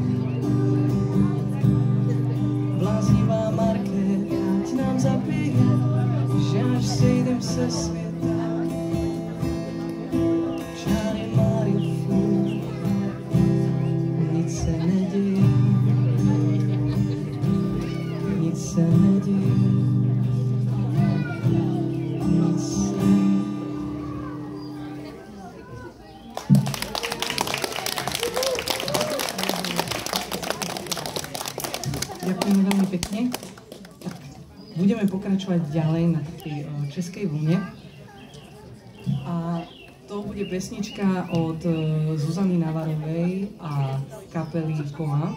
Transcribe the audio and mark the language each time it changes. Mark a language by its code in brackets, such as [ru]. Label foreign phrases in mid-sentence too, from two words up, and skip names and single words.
[cs] Bláznivá markéta, ať nám zabije, že až sejdem se světa, čáry mají furt, nic se neděje, nic se neděje, nic se neděje. [sk] Ďakujem veľmi pekne. Tak, budeme pokračovať ďalej na takej českej vlne. A to bude pesnička od Zuzany Navarovej a kapely Koa.